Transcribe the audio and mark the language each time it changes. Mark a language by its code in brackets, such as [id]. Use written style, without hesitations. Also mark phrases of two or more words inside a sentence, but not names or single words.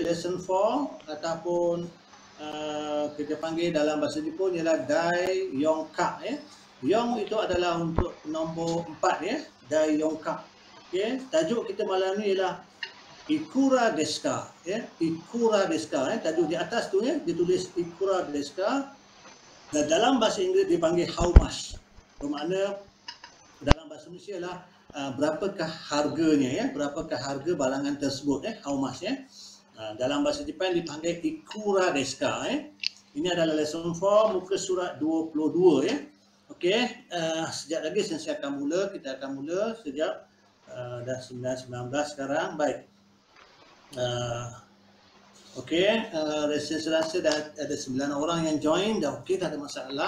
[ms] lesson 4 ataupun kita panggil dalam bahasa Jepun ialah [ja] 第四課 [ms] ya. Yong itu adalah untuk nombor 4 ya, [ja] 第四課. [ms] Okey, tajuk kita malam ni ialah [ja] いくらですか [ms] ya, [ja] いくらですか [ms] ya. Tajuk di atas tu ya ditulis [ja] いくらですか. [ms] Dan dalam bahasa Inggeris dipanggil [en] how much. [ms] Bermakna dalam bahasa Malaysia ialah berapakah harganya ya, berapakah harga barangan tersebut ya, [en] how much ya. [ms] Dalam bahasa Jepun dipanggil [ja] いくらですか [ms] ya. Ini adalah lesson 4 muka surat 22 ya. Okey, sejak lagi saya akan mula, kita akan mula sejak dah 9.19 sekarang. Baik. Okey, saya rasa dah ada 9 orang yang join, dah okey, tak ada masalah.